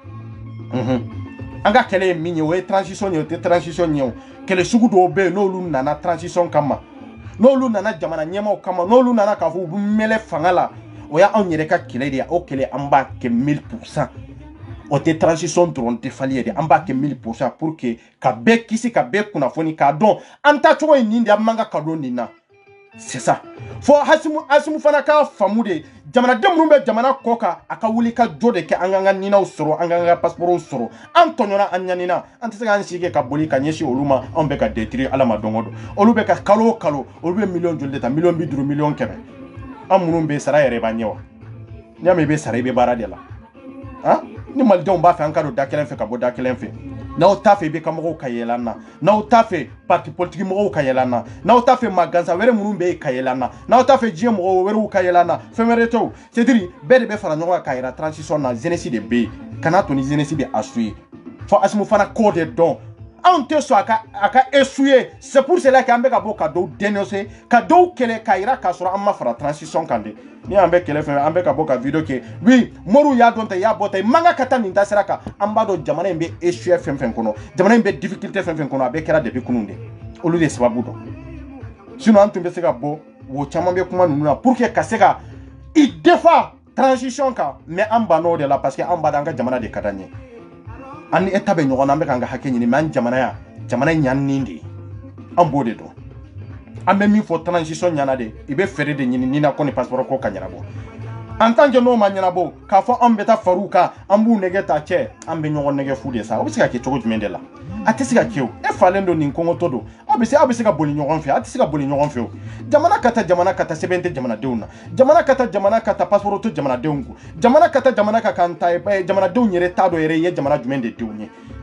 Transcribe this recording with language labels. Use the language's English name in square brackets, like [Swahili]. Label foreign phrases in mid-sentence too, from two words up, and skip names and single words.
[Bambara] an ka kɛlɛ ye min ye o ye transition ye o tɛ transition ye o kɛlɛ sugu dɔw bɛ yen n'olu nana transition kama n'olu nana jamana ɲɛmaaw kama n'olu nana k'a fɔ u bɛ mɛlɛ fanga la o y'anw yɛrɛ ka kɛlɛ de ye o kɛlɛ an b'a kɛ 1000%. o tɛ transition dɔrɔn tɛ fali ye de an b'a kɛ 1000% [French] pour que [Bambara] ka bɛɛ kisi ka bɛɛ kunnafoni k'a dɔn an tacogo ye nin de an man ka don nin na [French] c'est ça [Bambara] fo Hasimu fana ka faamu de jamanaden minnu bɛ jamana kɔ kan a ka wuli ka jɔ de kɛ an k'an ka ninaw sɔrɔ an k'an ka passeportw sɔrɔ an tɔɲɔna an ɲanina an tɛ se k'an sigi ka boli ka ɲɛsin olu ma anw bɛ ka détruire ala ma don o don olu bɛ ka kalo o kalo olu bɛ miliyɔn joli de ta miliyɔn 50 miliyɔn 100 an minnu bɛ sara yɛrɛ b'a ɲɛ wa n'i y'a mɛn i bɛ sara i bɛ baara de la ni malidenw b'a fɛ an ka don da kelen fɛ ka bɔ da kelen fɛ n'aw t'a fɛ i bɛ ka mɔgɔw ka yɛlɛ an na n'aw t'a fɛ [French] parti politique [Bambara] mɔgɔw ka yɛlɛ an na n'aw t'a fɛ maa gansan wɛrɛ minnu bɛ yen ka yɛlɛ an na n'aw t'a fɛ diɲɛ mɔgɔ wɛrɛw ka yɛlɛ an na fɛn wɛrɛ tɛ o [French] c'est à dire [Bambara] bɛɛ de bɛ fara ɲɔgɔn kan k'a yira transition na jeunesse de bɛ yen kana to ni jeunesse bɛ assurer fo Hasimu fana ko de dɔn anw tɛ sɔn a ka essuyer [French] c'est pour cela que [Bambara] an bɛ ka bɔ ka dɔw dénoncer ka dɔw kɛlɛ k'a yira k'a sɔrɔ an ma fara transition kan de ni an bɛ kɛlɛ fɛn an bɛ ka bɔ ka video kɛ oui Moriw y'a dɔn ta i y'a bɔ ta i man ka taa nin taasira kan an b'a dɔn jamana in bɛ essuyer fɛn fɛn kɔnɔ jamana in bɛ difficulté fɛn fɛn kɔnɔ a bɛɛ kɛra depuis kunun de olu de sababu dɔn sinon an tun bɛ se ka bɔ wo caman bɛ kuma ninnu na [French] pour que [Bambara] ka se ka i défend transition kan mais an bann'o de la [French] parce que [Bambara] an b'a dɔn an ka jamana de ka d'an ye an ni État bɛ ɲɔgɔn na an bɛ k'an ka hakɛ ɲini mais an jamana ɲaninen de ye an b'o de dɔn an bɛ min fɔ transition ɲana de i bɛ fɛɛrɛ de ɲini ni na ko ni passeport ko ka ɲɛnabɔ [French] en tant que [Bambara] n'o ma ɲɛnabɔ k'a fɔ an bɛ taa far'u kan an b'u nɛgɛ ta cɛ an bɛ ɲɔgɔn nɛgɛ fu de sa o bɛ se ka kɛ cogo jumɛn de la a tɛ se ka kɛ o e falen don nin kɔngɔtɔ don aw bɛ se ka boli ɲɔgɔn fɛ a tɛ se ka boli ɲɔgɔn fɛ o jamana ka taa sɛbɛn tɛ jamanadenw na jamana ka taa passeport to jamanadenw kun jamana ka taa jamana ka kan ta jamanadenw yɛrɛ t'a dɔn yɛrɛ ye jamana jumɛn de denw ye